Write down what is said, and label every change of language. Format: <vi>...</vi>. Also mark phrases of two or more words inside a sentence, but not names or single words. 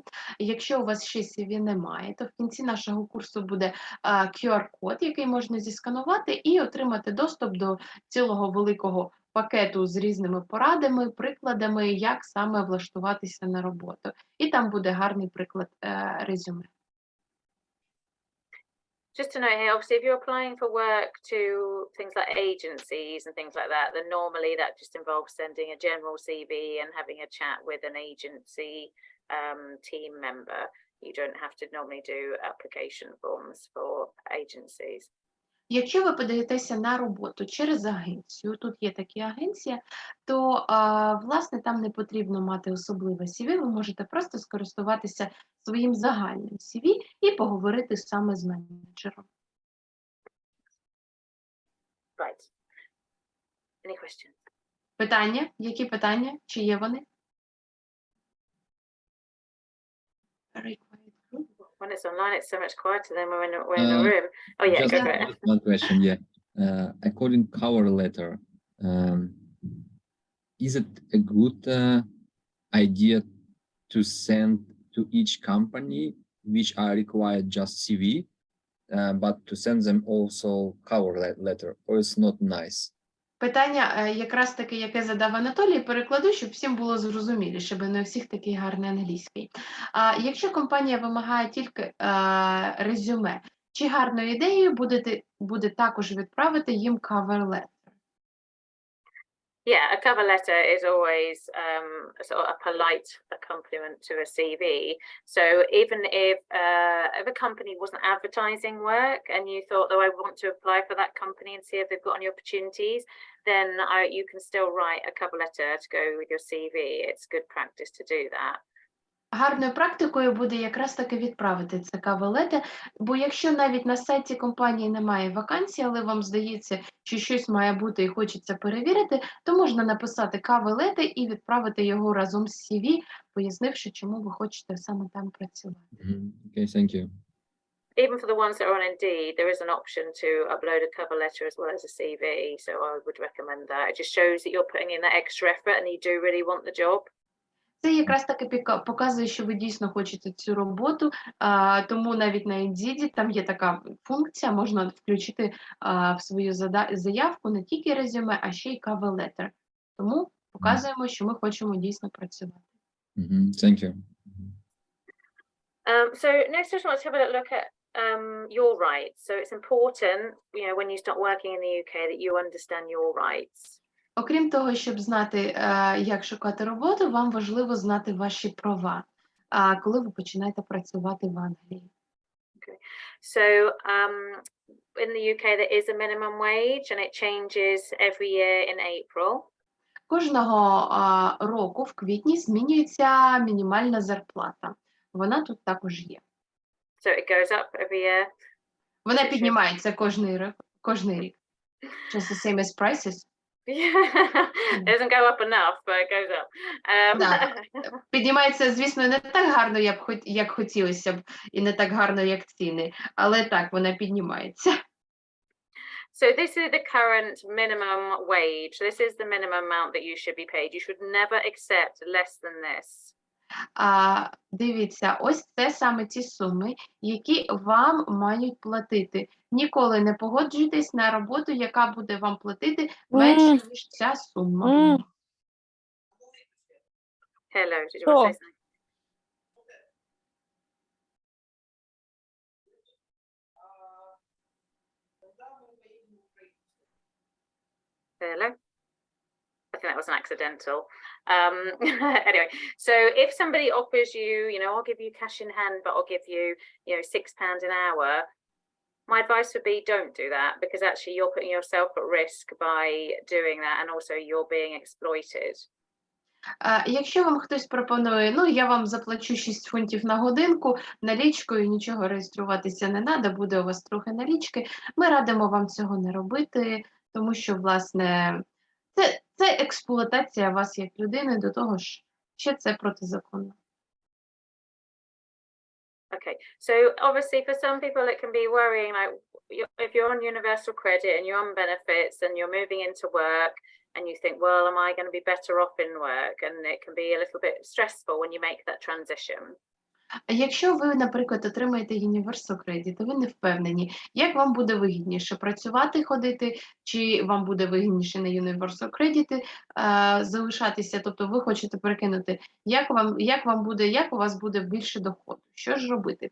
<uk>Якщо у вас ще CV немає, то в кінці нашого курсу буде QR-код, який можна зісканувати і отримати доступ до цілого великого пакету з різними порадами, прикладами, як саме влаштуватися на роботу. І там буде гарний приклад резюме.</uk> <en>Just to note here, obviously, if you're applying for work to things like agencies and things like that, then normally that just involves sending a general CV and having a chat with an agency team member. You don't have to normally do application forms for agencies.</en> <uk>Якщо ви подаєтеся на роботу через агенцію, тут є такі агенції, то, власне, там не потрібно мати особливе CV, ви можете просто скористуватися своїм загальним CV і поговорити саме з менеджером.</uk> <en>Right. Any questions?</en> <uk>Питання? Які питання? Чи є вони?</uk> <en>Very quiet group. When it's online, it's so much quieter than when we're in a room. Oh yeah, Just go for it. one question, yeah. According cover letter, is it a good idea to send to each company which are required just CV, but to send them also cover letter, or it's not nice?</en> <uk>Питання якраз таки, яке задав Анатолій, перекладу, щоб всім було зрозуміліше, бо не у всіх такий гарний англійський. Якщо компанія вимагає тільки резюме, чи гарною ідеєю буде також відправити їм</uk> <en>cover letter? Yeah, a cover letter is always sort of a polite accompaniment to a CV. So even if a company wasn't advertising work and you thought, oh, I want to apply for that company and see if they've got any opportunities, then you can still write a cover letter to go with your CV. It's good practice to do that.</en> <uk>Гарною практикою буде якраз таки відправити це</uk> <en>cover letter,</en> <uk>бо якщо навіть на сайті компанії немає вакансій, але вам здається, що щось має бути і хочеться перевірити, то можна написати</uk> <en>cover letter</en> <uk>і відправити його разом з CV, пояснивши, чому ви хочете саме там працювати.</uk> <en>Okay, thank you. Even for the ones that are on Indeed, there is an option to upload a cover letter as well as a CV. So I would recommend that. It just shows that you're putting in that extra effort and you do really want the job.</en> <uk>Це якраз таки показує, що ви дійсно хочете цю роботу, тому навіть на Indeed там є така функція, можна включити в свою заявку не тільки резюме, а ще й</uk> <en>cover letter.</en> <uk>Тому показуємо, що ми хочемо дійсно працювати.</uk> <en>Thank you. So next, I just want to have a look at your rights. So it's important, when you start working in the UK, that you understand your rights.</en> <uk>Окрім того, щоб знати, як шукати роботу, вам важливо знати ваші права, коли ви починаєте працювати в Англії.</uk> <en>Okay. So in the UK, there is a minimum wage and it changes every year in April.</en> <uk>Кожного року в квітні змінюється мінімальна зарплата. Вона тут також є.</uk> <en>So it goes up every year.</en> <uk>Вона піднімається кожний рік.</uk> <en>Just the same as prices. Yeah, it doesn't go up enough, but it goes up.</en> <uk>Так. Піднімається, звісно, не так гарно, як хотілося б, і не так гарно, як ціни, але так, вона піднімається.</uk> <en>So this is the current minimum wage. This is the minimum amount that you should be paid. You should never accept less than this.</en> <uk>Дивіться, ось це саме ті суми, які вам мають платити. Ніколи не погоджуйтесь на роботу, яка буде вам платити менше, ніж ця сума.</uk> <en>Hello, did you want to say something? Hello? I think that was an accidental. Anyway, so if somebody offers you, I'll give you cash in hand, but I'll give you, £6 an hour, my advice would be don't do that, because actually you're putting yourself at risk by doing that, and also you're being exploited.</en> <uk>Якщо вам хтось пропонує, ну, я вам заплачу 6 фунтів на годинку налічкою, нічого реєструватися не треба, буде у вас трохи налічки, ми радимо вам цього не робити, тому що, власне, це експлуатація вас як людини, до того ж, ще це протизаконно.</uk> <en>Okay, so obviously for some people it can be worrying, like if you're on universal credit and you're on benefits and you're moving into work and you think, well, am I going to be better off in work? And it can be a little bit stressful when you make that transition.</en> <uk>Якщо ви, наприклад, отримаєте Universal Credit, то ви не впевнені, як вам буде вигідніше працювати, ходити, чи вам буде вигідніше на Universal Credit залишатися, тобто ви хочете перекинути, як у вас буде більше доходу, що ж робити?</uk>